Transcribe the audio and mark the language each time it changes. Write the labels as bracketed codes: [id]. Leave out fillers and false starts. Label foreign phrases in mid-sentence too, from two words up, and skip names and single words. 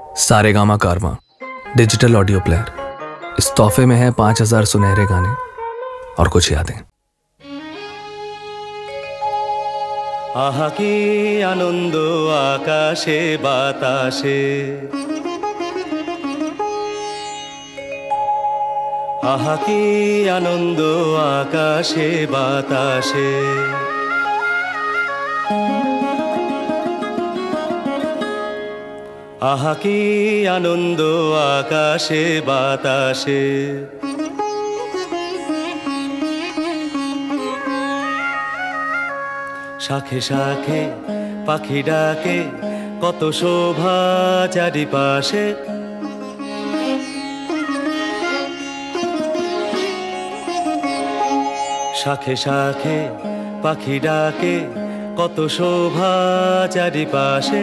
[hi] सारेगामा कारवां डिजिटल ऑडियो प्लेयर। इस तोहफे में है 5000 सुनहरे गाने और कुछ यादें। [bn] আহা কী আনন্দ আকাশে বাতাসে, আহা কী আনন্দ আকাশে বাতাসে, আহা কী আনন্দ আকাশে বাতাসে। শাখে শাখে পাখি ডাকে কত শোভা চারিপাশে, শাখে শাখে পাখি ডাকে কত শোভা চারিপাশে।